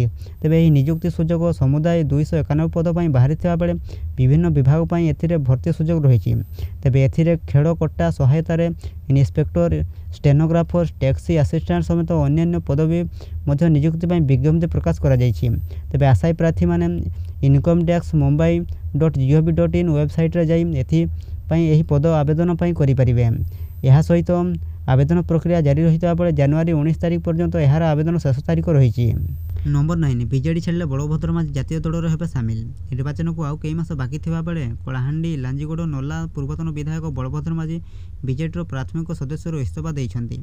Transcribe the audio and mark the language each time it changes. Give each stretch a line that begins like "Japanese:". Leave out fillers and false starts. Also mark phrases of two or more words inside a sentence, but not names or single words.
Odia: ତେବେ ଏହି ନିଯୁକ୍ତି ସୁଯୋଗ ସମୁଦାୟ 291 ପଦ ପାଇଁ ବାହାରିଥିବା ବେଳେ ବିଭିନ୍ନ ବିଭାଗ ପାଇଁ ଏଥିରେ ଭର୍ତ୍ତି ସୁଯୋଗ ରହିଛି। ତେବେ ଏଥିରେ ଖେଳ କଟା ସହାୟତାରେ ଇନ୍ସପେକ୍ଟର, ଷ୍ଟେନୋଗ୍ରାଫର,
English: taxi assistant
Odia: ସମେତ ଅନ୍ୟାନ୍ୟ ପଦବୀ ମଧ୍ୟ ନିଯୁକ୍ତି ପାଇଁ ବିଜ୍ଞପ୍ତି ପ୍ରକାଶ କରାଯାଇଛି। ତେବେ ଆଶାୟୀ ପ୍ରାର୍ଥୀମାନେ incometax.mumbai.gov.in ୱେବସାଇଟ୍ରେ ଯାଇ ଏଥିପାଇଁ ଏହି ପଦ ଆବେଦନ ପାଇଁ କରିପାରିବେ। ଏହା ସହିତ ଆବେଦନ ପ୍ରକ୍ରିୟା ଜାରି ରହିଥିବା ବେଳେ ଜାନୁଆରୀ 19 ତାରିଖ ପର୍ଯ୍ୟନ୍ତ ଏହାର ଆବେଦନ ଶେଷ ତାରିଖ ରହିଛି। ନମ୍ବର 9 ବିଜେଡି ଛାଡ଼ିଲେ ବଳଭଦ୍ର ମାଝୀ ଜାତୀୟ ଦଳରେ ହେବେ ସାମିଲ। ନିର୍ବାଚନକୁ ଆଉ କେଇ ମାସ ବାକି ଥିବା ବେଳେ କଳାହାଣ୍ଡି, ଲାଞ୍ଜିଗଡ଼, ନଲା ପୂର୍ବତନ ବିଧାୟକ ବଳଭଦ୍ର ମାଝୀ ବିଜେଡିର ପ୍ରାଥମିକ ସଦସ୍ୟରୁ ଇସ୍ତଫା ଦେଇଛନ୍ତି।